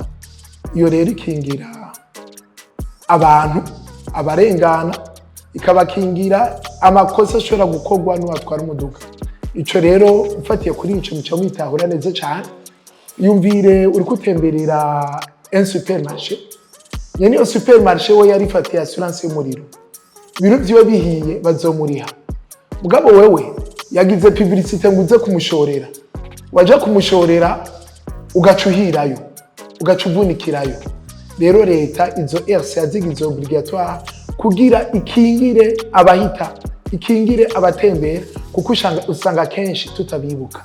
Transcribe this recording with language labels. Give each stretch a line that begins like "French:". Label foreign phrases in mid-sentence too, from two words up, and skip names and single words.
Rundi: Iyo rero ikingira abantu abarengana, ikabakingira amakosa ashobora gukorwa n'uwatwara umuduga. Ico rero ufatiye kuri ico muco mwitahura neza cyane. Yumvire uri kutemberera
French: un supermarché.
Rundi: Yani yo supermarché we yarifatiye assurance y'umuriro. Ibintu byiwe bihiye bazomuriha. Mugabo wewe yagize publicité nguze kumushorera. Waje kumushorera ugacuhirayo, ugacuvunikirayo. Rero leta izo RC yazigize obligatoire kugira ikingire abahita, ikingire abatembera kuko usanga kenshi tutabibuka.